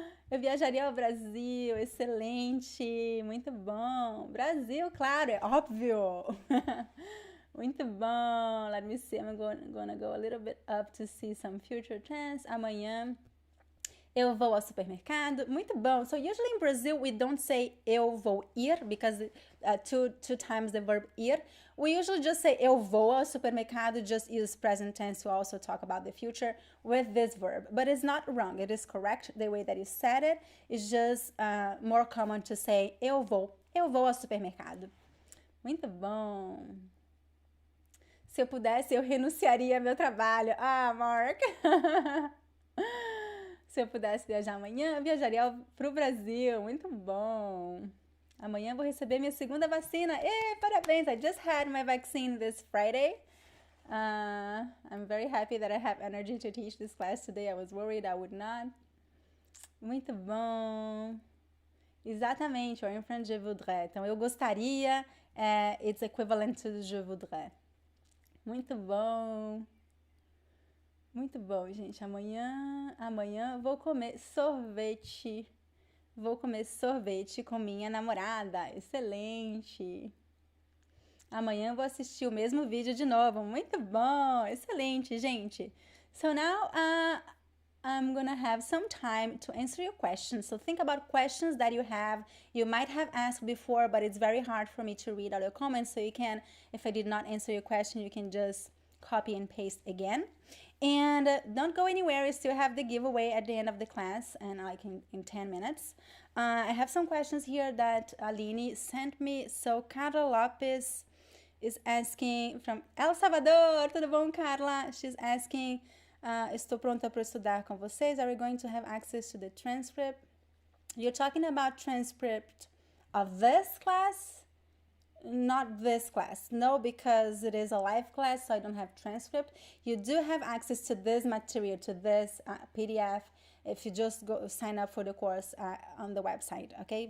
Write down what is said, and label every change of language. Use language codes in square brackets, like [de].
[pt] Eu viajaria ao Brasil, excelente, muito bom. Brasil, claro, é óbvio. Muito bom. [en] Let me see. I'm gonna go a little bit up to see some future tense. [pt] Amanhã eu vou ao supermercado. Muito bom. [en] So usually in Brazil we don't say [pt] eu vou ir [en] because two times the verb ir. We usually just say [pt] eu vou ao supermercado. [en] Just use present tense to also talk about the future with this verb. But it's not wrong. It is correct the way that you said it. It's just more common to say [pt] eu vou ao supermercado. Muito bom. Se eu pudesse, eu renunciaria ao meu trabalho. Ah, Mark! Se eu pudesse viajar amanhã, eu viajaria para o Brasil. Muito bom! Amanhã vou receber minha segunda vacina. Parabéns! [en] I just had my vaccine this Friday. I'm very happy that I have energy to teach this class today. I was worried I would not. [pt] Muito bom! Exatamente, [en] or in French, [fr] je voudrais. [pt] Então, eu gostaria, [en] it's equivalent to [fr] je voudrais. [pt] Muito bom. Muito bom, gente. Amanhã vou comer sorvete. Vou comer sorvete com minha namorada. Excelente. Amanhã vou assistir o mesmo vídeo de novo. Muito bom. Excelente, gente. [en] So now I'm gonna have some time to answer your questions. So think about questions that you might have asked before, but it's very hard for me to read all your comments. So you can, if I did not answer your question, you can just copy and paste again. And don't go anywhere. We still have the giveaway at the end of the class, and like in 10 minutes. I have some questions here that Aline sent me. So Carla Lopez is asking from El Salvador. [pt] Tudo bom, Carla? [en] She's asking, [pt] estou pronta para estudar com vocês. [en] Are we going to have access to the transcript? You're talking about transcript of this class? Not this class. No, because it is a live class, so I don't have transcript. You do have access to this material, to this PDF, if you just go sign up for the course on the website, okay?